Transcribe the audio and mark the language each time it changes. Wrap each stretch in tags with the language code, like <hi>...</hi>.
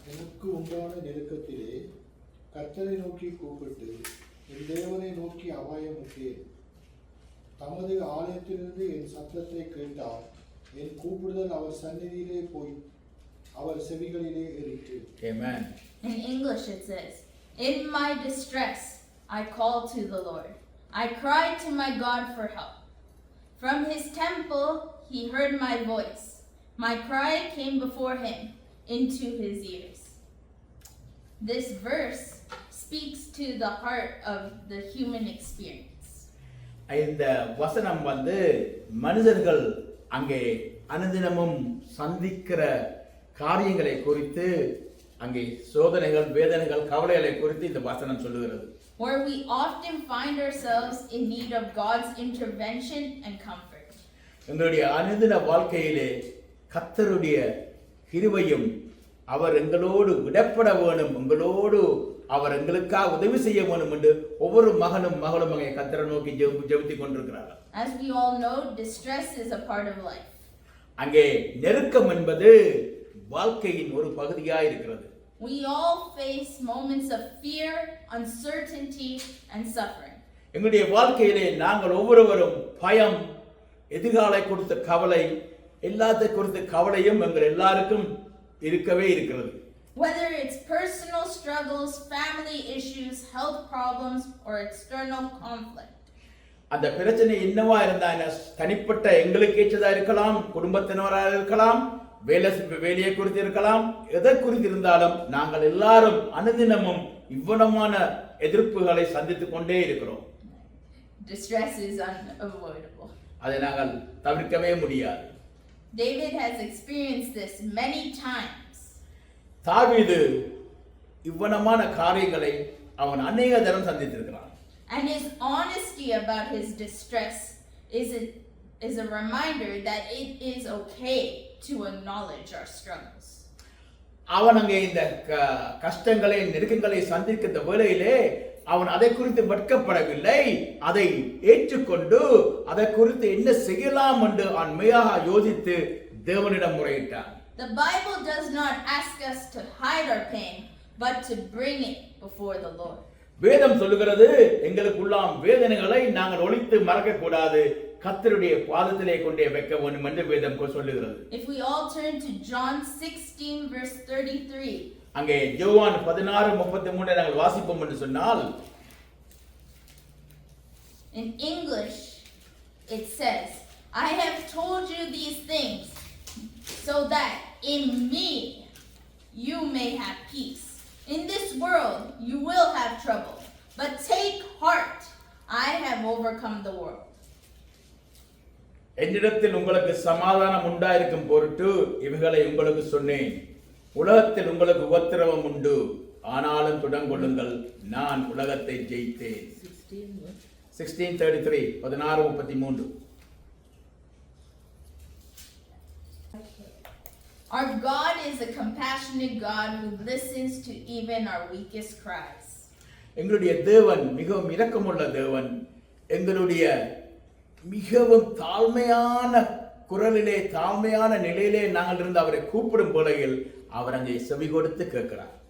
<ta>எனக்கு உண்டான நெருக்கத்திலே கர்த்தரை நோக்கி கூப்பிட்டு என் தேவனை நோக்கி அபாயமுட்டேன். தமது ஆலயத்திலிருந்து என் சத்தத்தை கேட்டார். என் கூப்பிடுதல் அவர் சந்நிதியிலே போய் அவர் செவிகளிலே ஏறிற்று.</ta> <en>Amen. In English it says, "In my distress I called to the Lord. I cried to my God for help. From his temple he heard my voice. My cry came before him into his ears." This verse speaks to the heart of the human experience.</en> <ta>இந்த வசனம் மனிதர்கள் அங்கே அனுதினமும் சந்திக்கிற காரியங்களை குறித்து, அங்கே சோதனைகள், வேதனைகள், கவலைகளை குறித்து இந்த வசனம் சொல்லுகிறது.</ta> <en>Where we often find ourselves in need of God's intervention and comfort.</en> <ta>எங்களுடைய அனுதின வாழ்க்கையிலே கர்த்தருடைய கிருபையும், அவர் எங்களோடு விடப்பட வேணும், எங்களோடு அவர் எங்களுக்காக உதவி செய்ய வேணும் என்று ஒவ்வொரு மகனும் மகளும் அங்கே கர்த்தரை நோக்கி ஜெபித்துக் கொண்டிருக்கிறார்கள்.</ta> <en>As we all know, distress is a part of life.</en> <ta>அங்கே நெருக்கம் என்பது வாழ்க்கையின் ஒரு பகுதியாக இருக்கிறது.</ta> <en>We all face moments of fear, uncertainty, and suffering.</en> <ta>எங்களுடைய வாழ்க்கையிலே நாங்கள் ஒவ்வொருவரும் பயம், எதிர்காலை குறித்த கவலை, எல்லாத்தை குறித்த கவலையும் எங்கள் எல்லாருக்கும் இருக்கவே இருக்கிறது.</ta> <en>Whether it's personal struggles, family issues, health problems, or external conflict.</en> <ta>அந்த பிரச்சனை என்னவா இருந்தா என்ன, தனிப்பட்ட எங்களுக்கு ஏற்றதா இருக்கலாம், குடும்பத்தினராக இருக்கலாம், வேலையை குறித்து இருக்கலாம், எதை குறித்து இருந்தாலும் நாங்கள் எல்லாரும் அனுதினமும் இவ்வளமான எதிர்ப்புகளை சந்தித்துக் கொண்டே இருக்கிறோம்.</ta> <en>Distress is unavoidable.</en> <ta>அதை நாங்கள் தவிர்க்கவே முடியாது.</ta> <en>David has experienced this many times.</en> <ta>தாவீது இவ்வளமான காரியங்களை அவன் அநேக தரம் சந்தித்திருக்கிறான்.</ta> <en>And his honesty about his distress is a reminder that it is okay to acknowledge our struggles.</en> <ta>அவன் அங்கே இந்த கஷ்டங்களை நெருக்கங்களை சந்திக்கின்ற வேளையிலே அவன் அதை குறித்து வெட்கப்படவில்லை, அதை ஏற்றுக்கொண்டு அதை குறித்து என்ன செய்யலாம் என்று அவன் மெய்யாக யோசித்து தேவனிடம் முறையிட்டான்.</ta> <en>The Bible does not ask us to hide our pain, but to bring it before the Lord.</en> <ta>வேதம் சொல்லுகிறது எங்களுக்குள்ளாம் வேதனைகளை நாங்கள் ஒளித்து மறக்க கூடாது, கர்த்தருடைய பாதத்திலே கொண்டே வைக்க வேண்டும் என்று வேதம் சொல்லுகிறது.</ta> <en>If we all turn to John 16 verse 33.</en> <ta>அங்கே யோவான் 16:33 நாங்கள் வாசிப்போம் என்று சொன்னால்,</ta> <en>in English it says, I have told you these things so that in me you may have peace. In this world you will have trouble, but take heart, I have overcome the world.</en> <ta>என்னிடத்தில் உங்களுக்கு சமாதானம் உண்டாயிருக்கும் பொருட்டு இவைகளை உங்களுக்கு சொன்னேன். உலகத்தில் உங்களுக்கு உபத்திரவம் உண்டு, ஆனாலும் துடங்கொள்ளுங்கள், நான் உலகத்தை ஜெயித்தேன். 16:33 16:33.</ta> <en>Our God is a compassionate God who listens to even our weakest cries.</en> <ta>எங்களுடைய தேவன் மிகவும் இரக்கமுள்ள தேவன். எங்களுடைய மிகவும் தாழ்மையான குரலிலே தாழ்மையான நிலையிலே நாங்கள் இருந்து அவரை கூப்பிடும் வேளையில் அவர் அங்கே செவி கொடுத்து கேட்கிறார்.</ta>